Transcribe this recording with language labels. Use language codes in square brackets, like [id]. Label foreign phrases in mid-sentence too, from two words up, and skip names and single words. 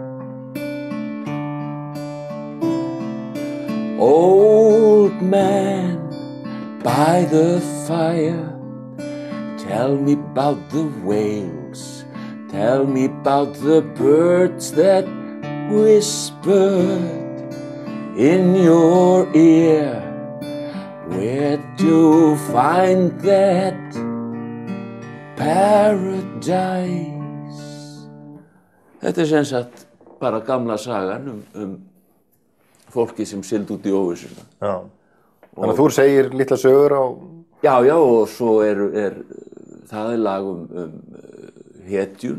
[en] Old man by the fire, tell me about the whales, tell me about the birds that whispered in your ear. Where to find that paradise? [is] Þetta sem sagt bara gamla sagan fólki sem sigldi út í óvissuna. Já. Þannig að þú segir litla sögur á... Já, og svo það lag hetjuna.